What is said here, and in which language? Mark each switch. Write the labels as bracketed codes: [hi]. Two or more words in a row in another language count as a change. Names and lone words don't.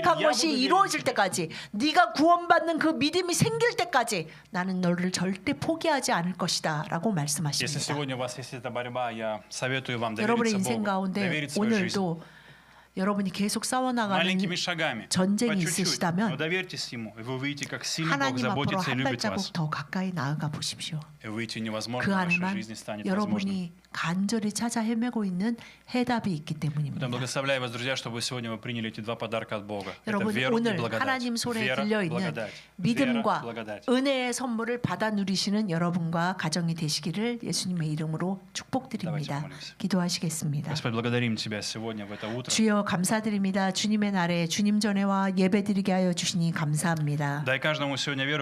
[ko] 계획한 [ru] я [ko] 것이 [ru] буду верен [ko] 이루어질 [ru] тебе. [ko] 때까지 네가 구원받는 그 믿음이 생길 때까지 나는 너를 절대 포기하지 않을 것이다 라고 [ru] Если [ko] 말씀하십니다. [ru] сегодня у вас есть эта борьба, я советую вам [ko] 여러분의 [ru] довериться [ko] 인생 [ru] Богу, [ko] 가운데 [ru] доверить свою жизнь. [ko] 오늘도 여러분이 계속 싸워나가는 [ru] Маленькими шагами, [ko] 전쟁이 [ru] по чуть-чуть, [ko] 있으시다면 [ru] но доверьтесь Ему, и вы увидите, как сильно Бог [ko] 하나님 앞으로 [ru] заботится и [ko] 한 [ru] любит вас. [ko] 발자국 더 가까이 나아가 보십시오. [ru] И выйти [ko] 그 [ru] невозможно, в вашей [ko] 안에만 [ru] жизни станет возможным. [ko] 여러분이 간절히 찾아 헤매고 있는 해답이 있기 [ru] Поэтому [ko] 때문입니다. [ru] благословляю вас, друзья, чтобы сегодня вы приняли эти два подарка от Бога. Это [ko] 여러분 [ru] вера и [ko] 오늘 [ru] благодать. [ko] 하나님 손에 [ru] Вера, [ko] 들려 있는 [ru] благодать. Вера, [ko] 믿음과 [ru] благодать. [ko] 은혜의 선물을 받아 누리시는 여러분과 가정이 되시기를 예수님의 이름으로 축복드립니다. [ru] Давайте помолимся. [ko] 기도하시겠습니다. [ru] Господь, благодарим Тебя сегодня, в это утро. [ko] 주여 감사드립니다. 주님의 날에 주님 전에와 예배드리게 하여 주시니 감사합니다. [ru] Дай каждому сегодня веру,